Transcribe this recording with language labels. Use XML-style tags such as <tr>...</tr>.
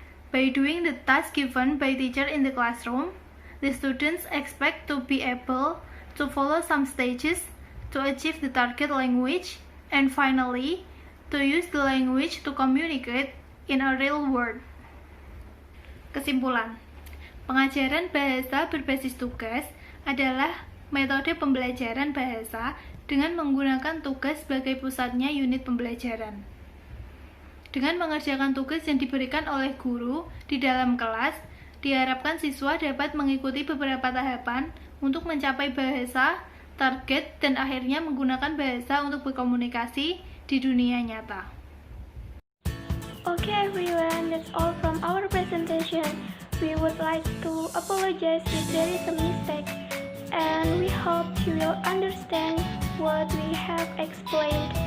<en>By doing the task given by teacher in the classroom, the students expect to be able to follow some stages to achieve the target language, and finally, to use the language to communicate in a real world.</en> <id>Kesimpulan, pengajaran bahasa berbasis tugas adalah metode pembelajaran bahasa dengan menggunakan tugas sebagai pusatnya unit pembelajaran. Dengan mengerjakan tugas yang diberikan oleh guru di dalam kelas, diharapkan siswa dapat mengikuti beberapa tahapan untuk mencapai bahasa, target, dan akhirnya menggunakan bahasa untuk berkomunikasi di dunia nyata.</id> <en>Okay everyone, that's all from our presentation. We would like to apologize if there is a mistake, and we hope you will understand what we have explained</en>